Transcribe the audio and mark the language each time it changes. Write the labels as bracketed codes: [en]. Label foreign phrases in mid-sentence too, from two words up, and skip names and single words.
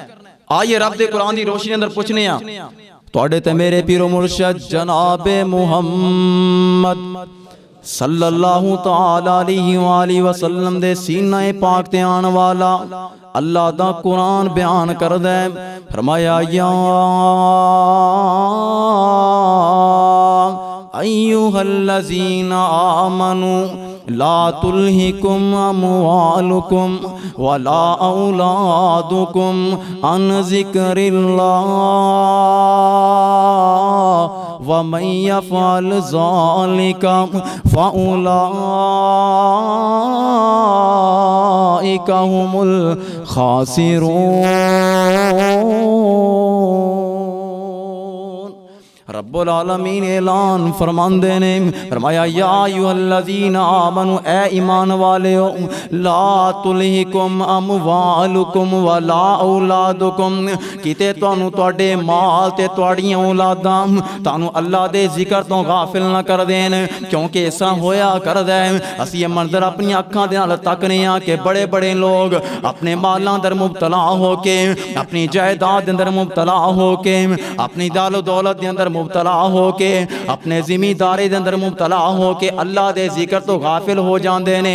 [pa] آئیے رب دے قرآن دی روشنی اندر پچھنے آں، تہاڈے تے میرے پیر و مرشد جنابِ محمد [ar] صلى الله تعالى عليه وسلم [pa] دے سینہ پاک تے آن والا اللہ دا قرآن بیان کردا ہے. [ar] فرمایا يا أيها الذين آمنوا لا تلهكم أموالكم ولا أولادكم عن ذكر الله ومن يفعل ذلك فأولئك هم الخاسرون. [pa] رب العالمین اعلان فرماندے نے، فرمایا [ar] يا أيها الذين آمنوا, [pa] اے ایمان والیو, [ar] لا تلهكم أموالكم ولا أولادكم, [pa] کتے تہانوں تہاڈے مال تے تہاڈیاں اولاداں تہانوں اللہ دے ذکر توں غافل نہ کر دین. کیونکہ ایسا ہویا کردا ہے، اسیں یہ منظر اپنی اکھاں دے نال تکنے آں کہ بڑے بڑے لوک اپنے مالاں اندر مبتلا ہو کے، اپنی جائیداد دے اندر مبتلا ہو کے، اپنی دالو دولت دے اندر مبتلا ہو کے، اپنے زمینداری دے اندر مبتلا ہو کے اللہ دے ذکر توں غافل ہو جاتے نے.